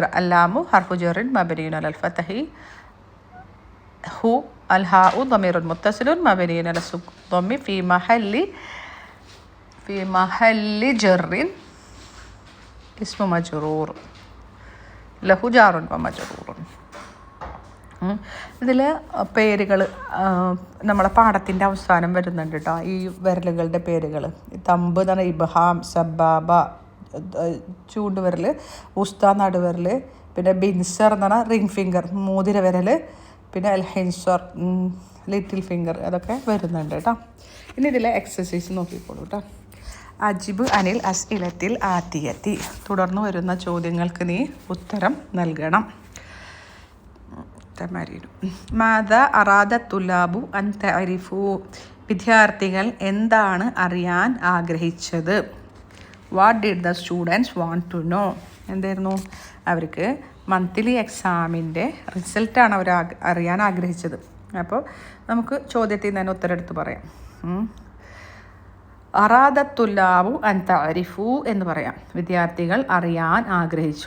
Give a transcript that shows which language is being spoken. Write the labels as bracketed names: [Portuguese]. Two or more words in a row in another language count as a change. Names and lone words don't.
[Arabic] اللام حرف جر مبني على الفتح. هو الهاء ضمير متصل مبني على الضم في محل جر اسم مجرور له جار ومجرور. [Malayalam] ഇതിൽ പേരുകൾ നമ്മളെ പാഠത്തിൻ്റെ അവസാനം വരുന്നുണ്ട് കേട്ടോ. ഈ വിരലുകളുടെ പേരുകൾ. തമ്പ് എന്ന് പറഞ്ഞാൽ ഇബ്ഹാം, സബാബ ചൂണ്ടുവിരൽ, ഉസ്ത നടുവിരൽ, പിന്നെ ബിൻസർ എന്ന് പറഞ്ഞാൽ [English] ring finger [Malayalam] മോതിര വിരൽ, പിന്നെ [Arabic] الخنصر [English] little finger, [Malayalam] അതൊക്കെ വരുന്നുണ്ട് കേട്ടോ. ഇനി ഇതിലെ എക്സസൈസ് നോക്കിക്കോളൂ കേട്ടോ. [Arabic] أجب عن الأسئلة الآتية, [Malayalam] തുടർന്ന് വരുന്ന ചോദ്യങ്ങൾക്ക് നീ ഉത്തരം നൽകണം. [Arabic] ماذا أراد الطلاب أن تعرف, [Malayalam] വിദ്യാർത്ഥികൾ എന്താണ് അറിയാൻ ആഗ്രഹിച്ചത്. [English] what did the students want to know, [Malayalam] എന്തായിരുന്നു അവർക്ക് [English] monthly exam [Malayalam] റിസൾട്ടാണ് അവർ അറിയാൻ ആഗ്രഹിച്ചത്. അപ്പോൾ നമുക്ക് ചോദ്യത്തിൽ തന്നെ ഉത്തരം എടുത്ത് പറയാം. [Arabic] أراد الطلاب أن تعرف [Malayalam] എന്ന് പറയാം, വിദ്യാർത്ഥികൾ അറിയാൻ ആഗ്രഹിച്ചു.